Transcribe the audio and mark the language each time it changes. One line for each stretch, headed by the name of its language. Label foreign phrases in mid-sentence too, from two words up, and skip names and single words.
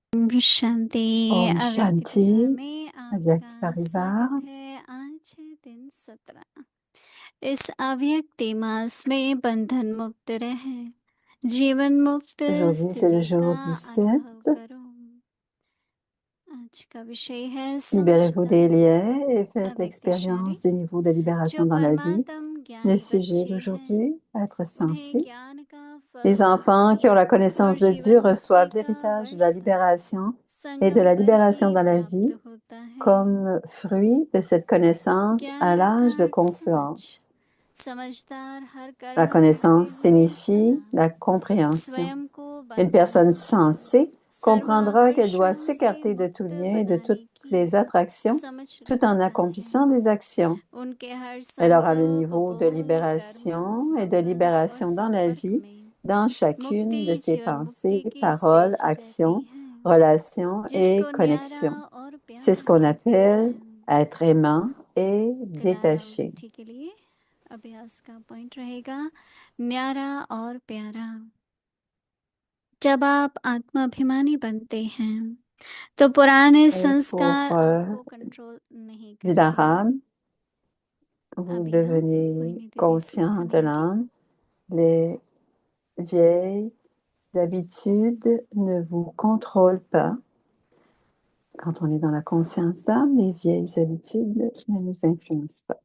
Hindi: शांति। Om अव्यक्त परिवार Shanti, में Avyakt आपका Parivar. स्वागत है। आज है दिन 17। इस अव्यक्ति मास में बंधन मुक्त रहे, जीवन मुक्त
French: Aujourd'hui, c'est le
Hindi: स्थिति का
French: jour 17.
Hindi: अनुभव करो। आज का विषय है
French: Libérez-vous des
Hindi: समझदार
French: liens et faites
Hindi: अव्यक्ति शरीर।
French: l'expérience du niveau de libération
Hindi: जो
French: dans la vie.
Hindi: परमात्म
French: Le
Hindi: ज्ञानी
French: sujet
Hindi: बच्चे हैं,
French: d'aujourd'hui, être
Hindi: उन्हें
French: sensé.
Hindi: ज्ञान का फल
French: Les enfants qui
Hindi: प्राप्ति
French: ont la
Hindi: और
French: connaissance de Dieu
Hindi: जीवन मुक्ति
French: reçoivent
Hindi: का
French: l'héritage de la
Hindi: वर्षा
French: libération et de
Hindi: संगम
French: la
Hindi: पर
French: libération
Hindi: ही
French: dans la
Hindi: प्राप्त
French: vie
Hindi: होता है।
French: comme fruit de cette connaissance à
Hindi: ज्ञानी
French: l'âge de
Hindi: अर्थात
French: confluence.
Hindi: समझदार हर
French: La
Hindi: कर्म
French: connaissance
Hindi: करते हुए
French: signifie
Hindi: सदा
French: la compréhension.
Hindi: स्वयं को
French: Une
Hindi: बंधन
French: personne
Hindi: मुक्त
French: sensée comprendra qu'elle doit
Hindi: सर्वाकर्षणों से
French: s'écarter de tout
Hindi: मुक्त
French: lien et de toutes
Hindi: बनाने की
French: les attractions
Hindi: समझ
French: tout en
Hindi: रखता है।
French: accomplissant des actions.
Hindi: उनके हर
French: Elle aura le
Hindi: संकल्प
French: niveau de
Hindi: बोल कर्म
French: libération et de
Hindi: संबंध और
French: libération dans la
Hindi: संपर्क
French: vie,
Hindi: में
French: dans chacune de
Hindi: मुक्ति
French: ses
Hindi: जीवन
French: pensées,
Hindi: मुक्ति की
French: paroles,
Hindi: स्टेज रहती
French: actions,
Hindi: है,
French: relations et
Hindi: जिसको न्यारा
French: connexions.
Hindi: और
French: C'est ce
Hindi: प्यारा
French: qu'on
Hindi: कहते
French: appelle
Hindi: हैं।
French: être aimant et
Hindi: फिलहाल
French: détaché.
Hindi: अवधि के लिए अभ्यास का पॉइंट रहेगा न्यारा और प्यारा। जब आप आत्माभिमानी बनते हैं तो पुराने
French: Et pour
Hindi: संस्कार आपको कंट्रोल नहीं करते।
French: Dilaram, vous
Hindi: अभी हम
French: devenez
Hindi: मोहिनी दीदी से
French: conscient de
Hindi: सुनेंगे।
French: l'âme. Les vieilles habitudes ne vous contrôlent pas. Quand on est dans la conscience d'âme, les vieilles habitudes ne nous influencent pas.